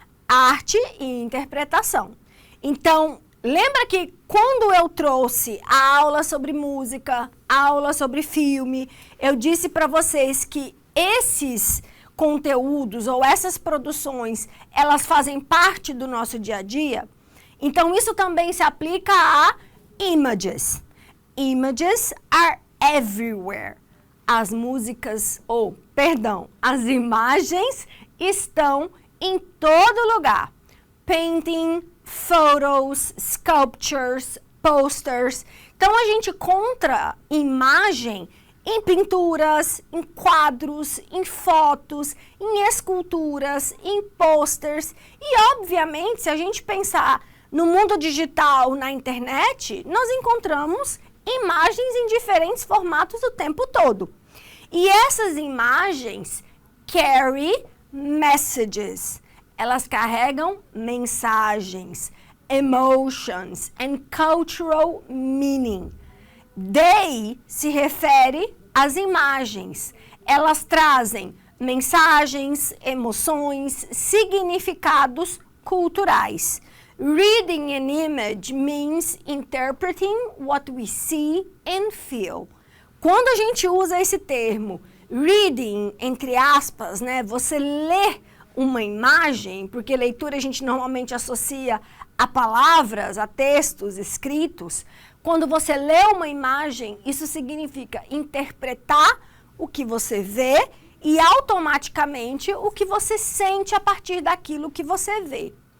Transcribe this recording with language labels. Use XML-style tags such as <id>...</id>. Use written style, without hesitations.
<pt>Arte e interpretação. Então, lembra que quando eu trouxe a aula sobre música, a aula sobre filme, eu disse para vocês que esses conteúdos ou essas produções, elas fazem parte do nosso dia a dia? Então, isso também se aplica a images.</pt> <en>Images are everywhere.</en> <pt>As músicas, as imagens estão em todo lugar.</pt> <en>Painting, photos, sculptures, posters.</en> <pt>Então, a gente encontra imagem em pinturas, em quadros, em fotos, em esculturas, em posters. E, obviamente, se a gente pensar no mundo digital, na internet, nós encontramos imagens em diferentes formatos o tempo todo. E essas imagens</pt> <en>carry messages.</en> <pt>Elas carregam mensagens,</pt> <en>emotions and cultural meaning.</en> <pt>They se refere às imagens. Elas trazem mensagens, emoções, significados culturais.</pt> <en>Reading an image means interpreting what we see and feel.</en> <pt>Quando a gente usa esse termo, reading, entre aspas, né, você lê uma imagem, porque leitura a gente normalmente associa a palavras, a textos escritos. Quando você lê uma imagem, isso significa interpretar o que você vê e automaticamente o que você sente a partir daquilo que você vê.</pt>